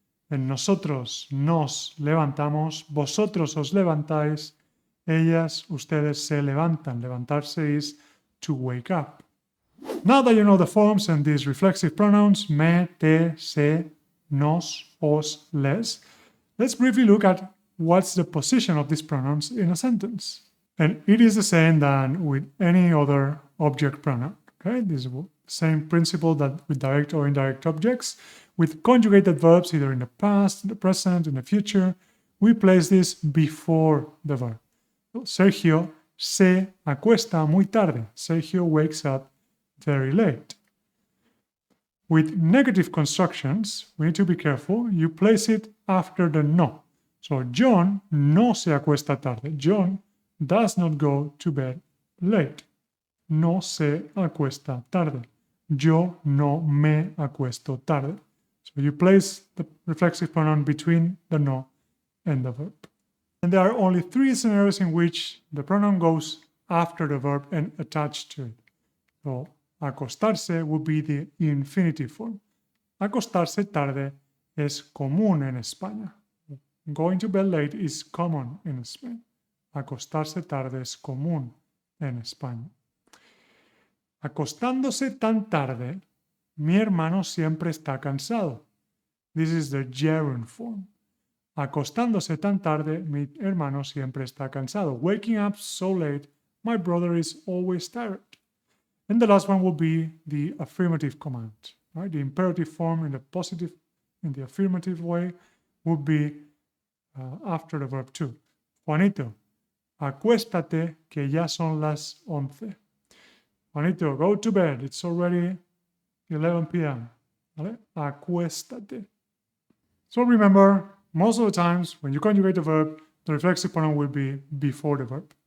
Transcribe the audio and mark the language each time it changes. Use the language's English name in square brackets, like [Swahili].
[Spanish] En nosotros nos levantamos. Vosotros os levantáis. Ellas, ustedes se levantan. [English] Levantarse is to wake up. Now that you know the forms and these reflexive pronouns, me, te, se, nos, os, les, let's briefly look at what's the position of these pronouns in a sentence. And it is the same than with any other object pronoun. Okay, this is the same principle that with direct or indirect objects. With conjugated verbs, either in the past, in the present, in the future, we place this before the verb. [Spanish] So, Sergio se acuesta muy tarde. [English] Sergio wakes up very late. With negative constructions, we need to be careful. You place it after the no. So John [Spanish] no se acuesta tarde. [English] John does not go to bed late. [Spanish] No se acuesta tarde. Yo no me acuesto tarde. [English] So you place the reflexive pronoun between the no and the verb. And there are only 3 scenarios in which the pronoun goes after the verb and attached to it. So acostarse would be the infinitive form. [Spanish] Acostarse tarde es común en España. [English] Going to bed late is common in Spain. [Spanish] Acostarse tarde es común en España. Acostándose tan tarde, mi hermano siempre está cansado. [English] This is the gerund form. [Spanish] Acostándose tan tarde, mi hermano siempre está cansado. [English] Waking up so late, my brother is always tired. And the last one will be the affirmative command. Right? The imperative form in the affirmative way would be after the verb to. [Spanish] Juanito, acuéstate que ya son las 11. [English] Juanito, go to bed. It's already 11 p.m. [Spanish] ¿Vale? [English] Acuéstate. So remember, most of the times when you conjugate a verb, the reflexive pronoun will be before the verb.